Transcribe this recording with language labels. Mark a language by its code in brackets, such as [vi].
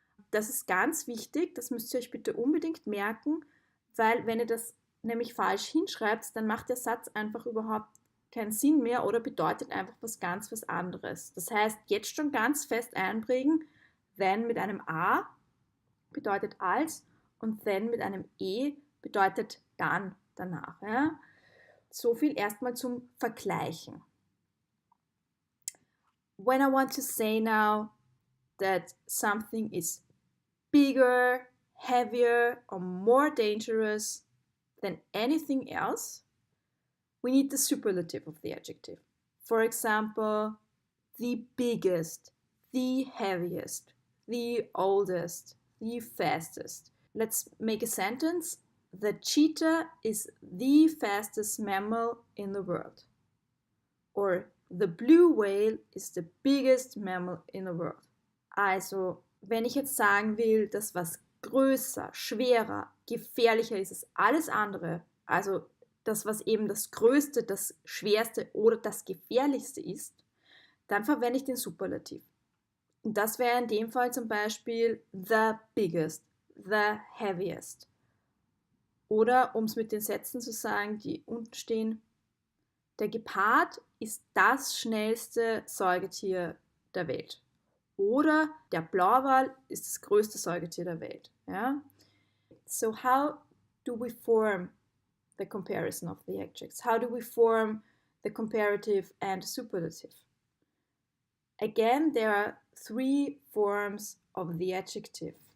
[de] Das ist ganz wichtig, das müsst ihr euch bitte unbedingt merken, weil wenn ihr das nämlich falsch hinschreibt, dann macht der Satz einfach überhaupt keinen Sinn mehr oder bedeutet einfach was anderes. Das heißt, jetzt schon ganz fest einprägen, than mit einem A bedeutet als und then mit einem E bedeutet dann danach. Ja? So viel erstmal zum Vergleichen. [en] When I want to say now that something is bigger, heavier, or more dangerous than anything else, we need the superlative of the adjective. For example, the biggest, the heaviest, the oldest, the fastest. Let's make a sentence. The cheetah is the fastest mammal in the world. Or the blue whale is the biggest mammal in the world. [de] Also, wenn ich jetzt sagen will, dass was größer, schwerer, gefährlicher ist als alles andere, also das, was eben das Größte, das Schwerste oder das Gefährlichste ist, dann verwende ich den Superlativ. Und das wäre in dem Fall zum Beispiel [en] the biggest, the heaviest. [de] Oder um es mit den Sätzen zu sagen, die unten stehen, der Gepard ist das schnellste Säugetier der Welt. Oder der Blauwal ist das größte Säugetier der Welt. Ja? [en] So how do we form the comparison of the adjectives? How do we form the comparative and superlative? Again, there are three forms of the adjective.